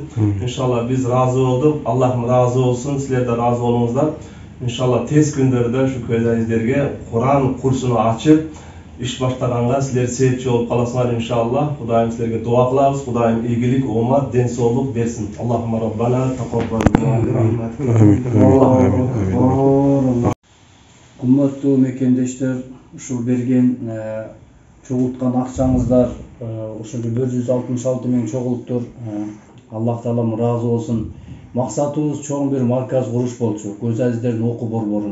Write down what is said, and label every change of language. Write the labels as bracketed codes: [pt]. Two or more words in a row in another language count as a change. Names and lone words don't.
[ky] Иншалла биз разы болдук. Аллахым разы болсун, силер да разы болуңуздар. Иншалла тез күндөрдө ушу көз азиздерге Куран курсуну ачып, иш баштаганга силер себепчи болуп каласыңар иншалла. Кудайым силерге дуа кылабыз. Кудайым ийгилик, оомат, ден соолук берсин. [ar] اللهم ربنا تقبل منا. [ky] Кымбаттуу мекендештер, ушул берген чогулткан акчаңыздар ушул 166 миң чогулуптур. Аллах таалам разы болсун. Максатыбыз чоң бир марказ куруш болчу, көз азиздердин окуу борборун.